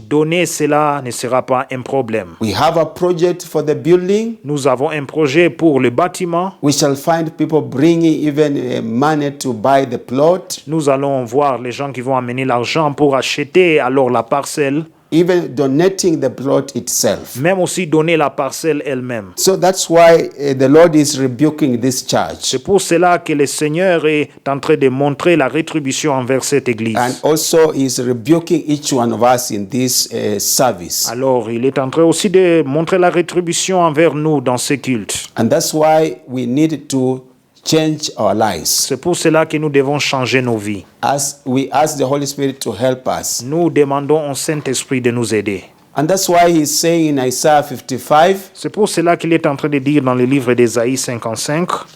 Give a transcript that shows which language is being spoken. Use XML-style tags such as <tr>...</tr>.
<fr>donner cela ne sera pas un problème.</fr> <en>We have a project for the building.</en> <fr>Nous avons un projet pour le bâtiment.</fr> <en>We shall find people bringing even money to buy the plot.</en> <fr>Nous allons voir les gens qui vont amener l'argent pour acheter alors la parcelle.</fr> <en>Even donating the plot itself.</en> <fr>Même aussi donner la parcelle elle-même.</fr> <en>So that's why the Lord is rebuking this church.</en> <fr>C'est pour cela que le Seigneur est en train de montrer la rétribution envers cette église.</fr> <en>And also is rebuking each one of us in this service.</en> <fr>Alors, il est en train aussi de montrer la rétribution envers nous dans ce culte.</fr> <en>And that's why we need to change our lives.</en> <fr>C'est pour cela que nous devons changer nos vies.</fr> <en>As we ask the Holy Spirit to help us.</en> <fr>Nous demandons au Saint-Esprit de nous aider.</fr> <en>And that's why he's saying in Isaiah 55.</en> <fr>C'est pour cela qu'il est en train de dire dans le livre d'Ésaïe 55.</fr>